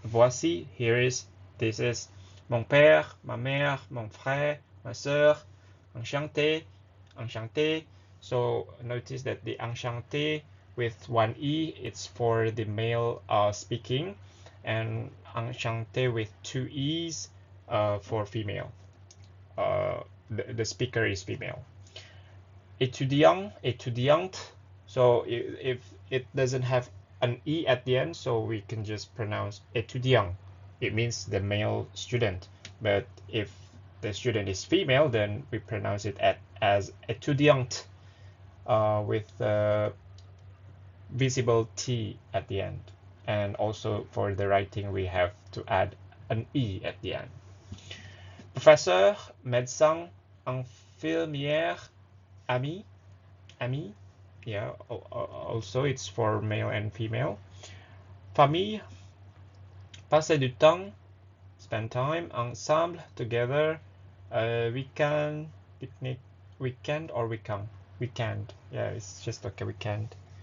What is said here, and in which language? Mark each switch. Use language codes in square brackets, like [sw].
[fr] Voici, [en] this is [fr] mon père, ma mère, mon frère, ma sœur. Enchanté, enchanté. [en] So, notice that the enchanté with one E, it's for the male speaking, and enchanté with two E's for female. The speaker is female. [fr] Étudiant, étudiante. [en] So if it doesn't have an E at the end, so we can just pronounce étudiant. It means the male student. But if the student is female, then we pronounce it as étudiante with the visible T at the end. And also for the writing, we have to add an E at the end. [fr] Professeur, médecin, infirmière, ami, ami. [en] Yeah, also it's for male and female. [fr] Famille, passer du temps, [en] spend time [fr] ensemble, [en] together. Weekend, picnic, weekend or weekend? Weekend, yeah, it's just okay, weekend.